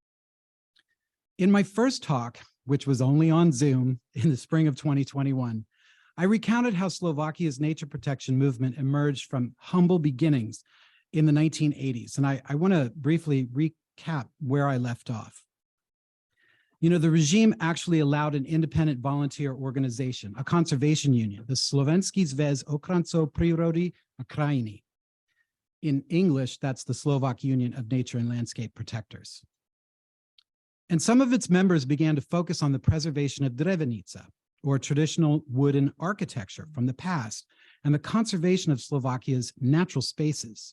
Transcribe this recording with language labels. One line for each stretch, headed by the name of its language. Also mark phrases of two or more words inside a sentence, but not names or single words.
English: In my first talk, which was only on Zoom in the spring of 2021, I recounted how Slovakia's nature protection movement emerged from humble beginnings in the 1980s. And I want to briefly recap where I left off. You know, the regime actually allowed an independent volunteer organization, a conservation union, the Slovenský zväz ochrancov prírody a krajiny. In English, that's the Slovak Union of Nature and Landscape Protectors. And some of its members began to focus on the preservation of drevenica, or traditional wooden architecture from the past, and the conservation of Slovakia's natural spaces.